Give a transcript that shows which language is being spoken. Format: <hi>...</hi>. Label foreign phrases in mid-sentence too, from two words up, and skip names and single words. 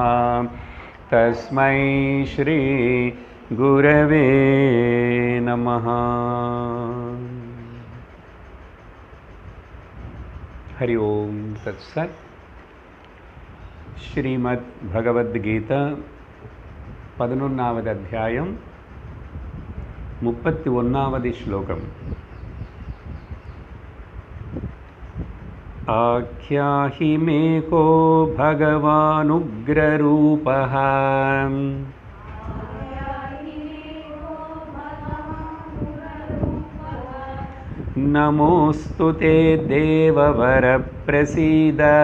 <sa>तस्मै श्री गुरवे नमः। हरि ओम तत्सत्।</sa> <ta>श्रीमद् भगवद्गीता 11வது அத்தியாயம் 31வது श्लोकम्।</ta> <sa>आख्याहि मे को भगवानुग्ररूपः नमोऽस्तु ते देववर प्रसीद।</sa>